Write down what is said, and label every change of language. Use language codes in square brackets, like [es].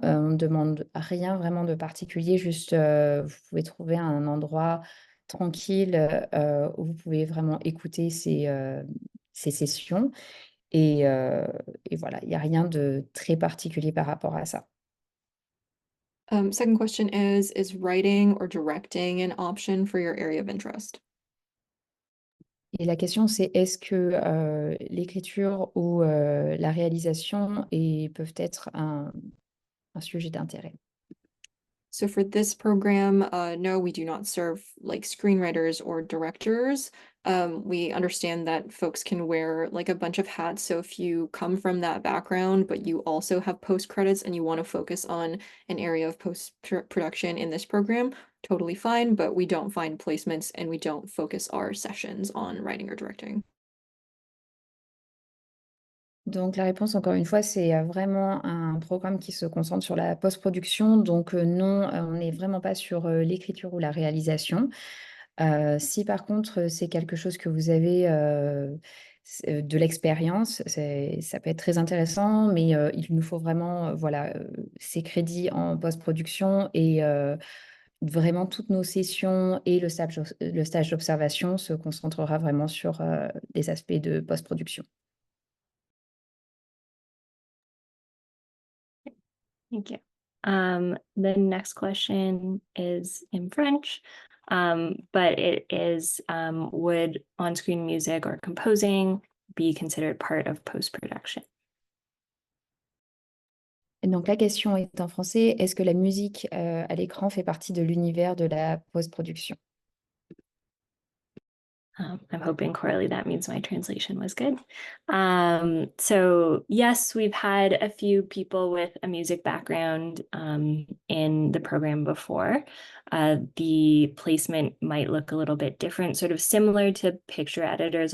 [fr] On ne demande rien vraiment de particulier, juste vous pouvez trouver un endroit tranquille où vous pouvez vraiment écouter ces sessions. Et, et voilà, il n'y a rien de très particulier par rapport à ça. [en] Second question is writing or directing an option for your area of interest? [fr] Et la question, c'est est-ce que l'écriture ou la réalisation peuvent être un sujet d'intérêt? [en] So for this program, no, we do not serve like screenwriters or directors. We understand that folks can wear like a bunch of hats. So if you come from that background, but you also have post credits and you want to focus on an area of post production in this program, totally fine. But we don't find placements and we don't focus our sessions on writing or directing. [fr] Donc la réponse, encore une fois, c'est vraiment un programme qui se concentre sur la post-production. Donc non, on n'est vraiment pas sur l'écriture ou la réalisation. Si par contre, c'est quelque chose que vous avez de l'expérience, ça peut être très intéressant, mais il nous faut vraiment voilà, ces crédits en post-production et vraiment toutes nos sessions et le stage d'observation se concentrera vraiment sur des aspects de post-production. [en] Thank you. The next question is in French, but it is, would on-screen music or composing be considered part of post-production? [fr] Et donc la question est en français, est-ce que la musique à l'écran fait partie de l'univers de la post-production? [en] I'm hoping, Coralie, that means my translation was good. So yes, we've had a few people with a music background in the program before. The placement might look a little bit different, sort of similar to picture editors.